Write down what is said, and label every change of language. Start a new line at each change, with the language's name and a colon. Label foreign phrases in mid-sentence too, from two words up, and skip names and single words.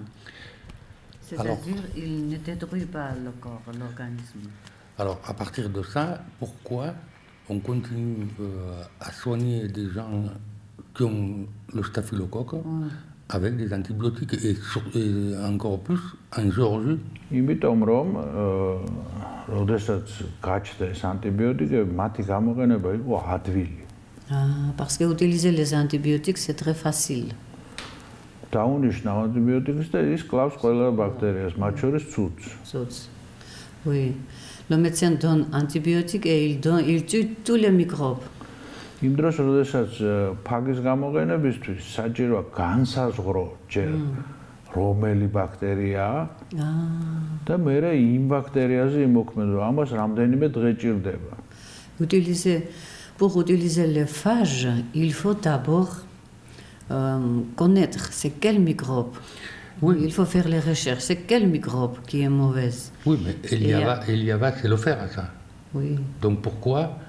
French: C'est-à-dire qu'ils ne détruisent pas le corps, l'organisme. Alors, à partir de ça, pourquoi on continue à soigner des gens qui ont le staphylocoque avec des antibiotiques et encore plus en Géorgie?
Georgian: იმიტომ რომ როდესაც გაჩნდა ეს ანტიბიოტიკები, მათი გამოყენება იყო ადვილი.
French: Parce que utiliser les antibiotiques c'est très facile.
Georgian: დაუნიშნა ანტიბიოტიკს და ის კლავს ყველა ბაქტერიას, მათ შორის ცუცს.
French: Oui. Le médecin donne antibiotiques et il tue tous les microbes.
Georgian: იმ დროს როდესაც ფაგის გამოყენებისთვის საჭიროა განსაზღვრო ჯერ რომელი ბაქტერიაა და მერე იმ ბაქტერიაზე იმოქმედო. ამას რამდენიმე დღე ჭირდება.
French: Pour utiliser les phages, il faut d'abord connaître c'est quel microbe. Oui. Il faut faire les recherches. C'est quel microbe qui est mauvaise? Oui, mais Eliava sait le faire, ça. Oui. Donc pourquoi